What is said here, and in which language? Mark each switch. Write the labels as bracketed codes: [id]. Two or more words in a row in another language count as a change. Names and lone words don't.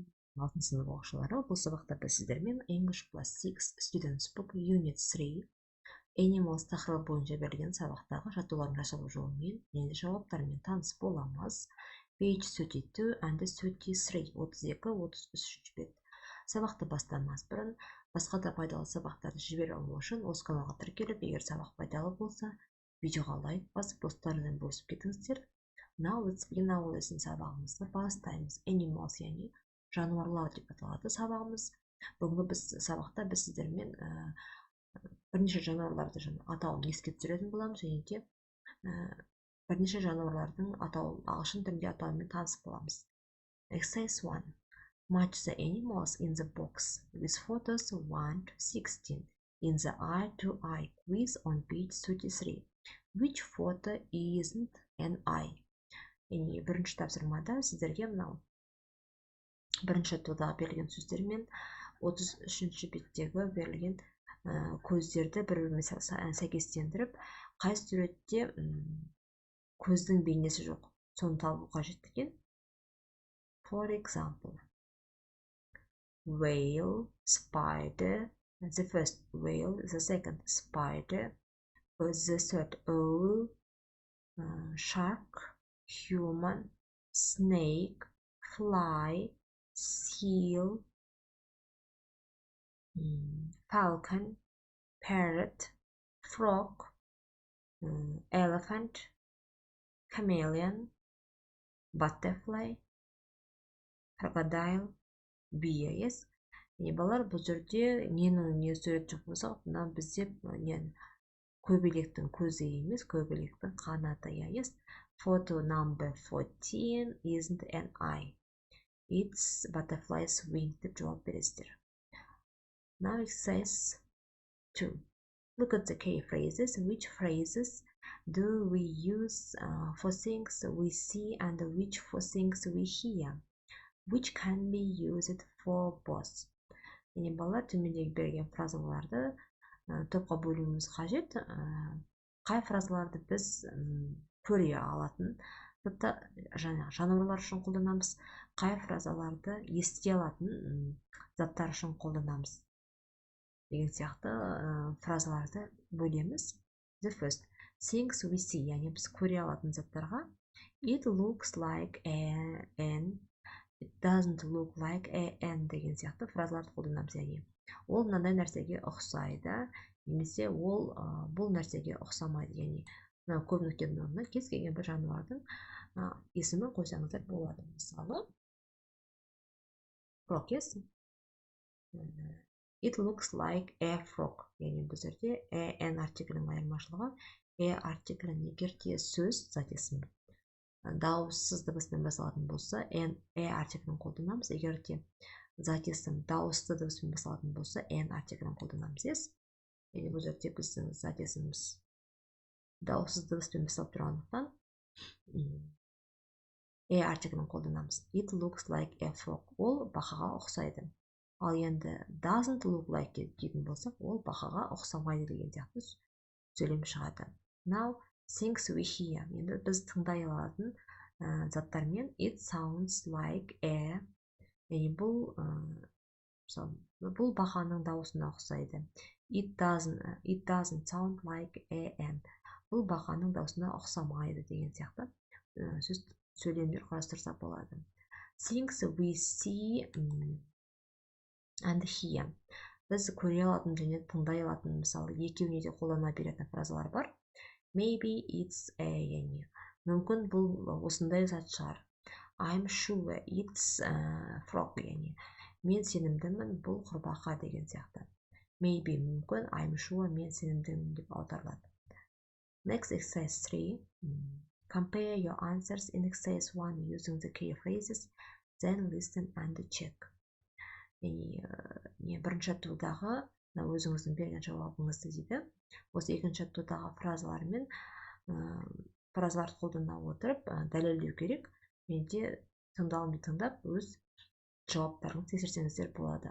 [kk] 6 сынып оқушылары, бұл сабақта біз сіздермен English Class 6 Students Book Unit 3 Animals тақырыбы бойынша берілген сабақтағы жаттығулардың жасалу жолымен және жауаптарымен таныс боламыз. [en] Page 32 and 33, 32-33 бет. [kk] Сабақты бастамас бұрын, басқа да пайдалы сабақтарды жібере алу үшін осы каналға тіркеліп, егер сабақ пайдалы болса, видеоға лайк басып, достарымен бөлісіп кетіңіздер. [en] Now let's begin our lesson. [kk] Сабағымызды бастаймыз. Animals, яғни жануарлар деп аталады сабағымыз. Бүгінгі біз сабақта біз сіздермен бірнеше жануарларды атауын еске түсіретін боламыз, және де бірнеше жануарлардың атауын ағылшын тілінде атауымен танысып боламыз. [en] Exercise 1. Match the animals in the box with photos 1 to 16 in the eye-to-eye quiz on page 33. Which photo isn't an eye? [kk] Яғни бірінші тапсырмада сіздерге мынау бірінші тодағы берілген сөздер мен 33-ші беттегі берілген көздерді бір-бірімен сәйкестендіріп, қай суретте көздің бейнесі жоқ, соны табу қажет екен. [en] For example, whale, spider, the first whale, the second spider, the third owl, shark, human, snake, fly, seal, falcon, parrot, frog, elephant, chameleon, butterfly, crocodile, bee. Yes. [kk] Балалар, бұл жерде не сурет жоқ болса, мына бізде көбелектің көзі емес, көбелектің қанаты. [en] Yes. Photo number 14 isn't an eye. It's butterfly's wing [kk] деп жауап бересіздер. [en] Now exercise 2. Look at the key phrases. Which phrases do we use for things we see and which for things we hear? Which can be used for both? [kk] Яғни балалар, төмендегі берген фразаларды топқа бөлуіміз қажет. Қай фразаларды біз көре алатын, жануарлар үшін қолданамыз, қай фразаларды ести алатын заттар үшін қолданамыз деген сияқты фразаларды бөлеміз. [en] The first, things we see, [kk] яғни біз көре алатын заттарға [en] it looks like an, it doesn't look like an [kk] деген сияқты фразаларды қолданамыз. Яғни ол мынандай нәрсеге ұқсайды, немесе ол бұл нәрсеге ұқсамайды. Яғни көп нүктенің орнына кез келген бір жануардың есімін қойсаңыздар болады. Мысалы, [en] frog, yes? It looks like a frog. [kk] Яғни бұл жерде an артиклінің айырмашылығы, артиклін егер де сөз, зат есім дауыссыз дыбыспен басталатын болса, артиклін қолданамыз. Егер де зат есім дауысты дыбыспен басталатын болса, артиклін қолданамыз. [en] Yes? [kk] Яғни бұл жерде біздің зат есіміміз дауыссыз дыбыспен басталып тұрғандықтан артиклін қолданамыз. [en] It looks like a frog. [kk] Ол бақаға ұқсайды. Ал енді [en] doesn't look like [kk] дейтін болсақ, ол бақаға ұқсамайды деген сияқты сөйлем шығады. [en] Now, things we hear. [kk] Енді біз тыңдай алатын заттармен [en] it sounds like a, [kk] яғни бұл бақаның дауысына ұқсайды. [en] It doesn't sound like an. [kk] Бұл бақаның даусына ұқсамайды деген сияқты сөйлемдер қарастырсақ болады. [en] Things we see and hear. [kk] Біз көре алатын және тыңдай алатын, мысалы, екеуіне де қолдана беретін фразалар бар. [en] Maybe it's a, [kk] яғни мүмкін бұл осындай зат шығар. [en] I'm sure it's frog, [kk] яғни мен сенімдімін, бұл құрбақа деген сияқты. Maybe мүмкін, [en] I'm sure [kk] мен сенімдімін деп аударылады. [en] Next, exercise 3. Compare your answers in exercise 1 using the key phrases, then listen and check. [kk] Бірінші тодағы өзіңіздің берген жауабыңызды дейді. Осы екінші тодағы фразаларды қолдана отырып дәлелдеу керек. Және де тыңдалымды тыңдап, өз жауаптарыңызды тексерсеңіздер болады.